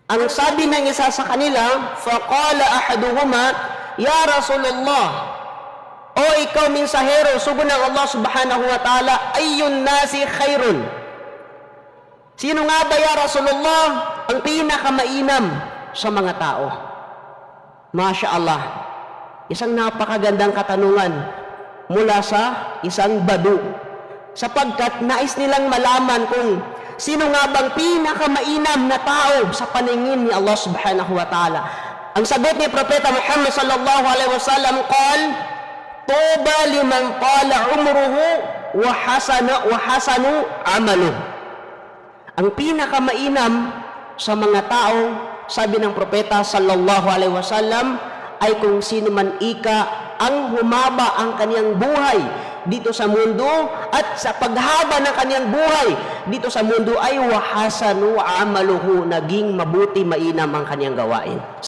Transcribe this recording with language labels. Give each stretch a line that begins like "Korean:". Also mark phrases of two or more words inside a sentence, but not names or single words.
Filipino: Ang sabi ng isa sa kanila,
Arabic: فقال أحدهما يا رسول الله,
Filipino: o ikaw minsahero, sugo ng Allah
Arabic: سبحانه وتعالى أي الناس خير. Sino nga ba, يا رسول الله,
Filipino: ang pinakamainam sa mga tao?
Arabic: ما شاء الله,
Filipino: isang napakagandang katanungan mula sa isang badu, sapagkat nais nilang malaman kung sino nga bang pinakamainam na tao sa paningin ni Allah
Arabic: سبحانه وتعالى.
Filipino: Ang sagot ni Propeta Muhammad
Arabic: صلى الله عليه وسلم قال طوبى لمن طال عمره وحسن عمله.
Filipino: Ang pinakamainam sa mga tao, sabi ng Propeta
Arabic: صلى الله عليه وسلم,
Filipino: ay kung sino man ika ang humaba ang kaniyang buhay dito sa mundo, at sa paghaba ng kaniyang buhay dito sa mundo ay
Arabic: وحسن عمله,
Filipino: naging mabuti mainam ang kaniyang gawain.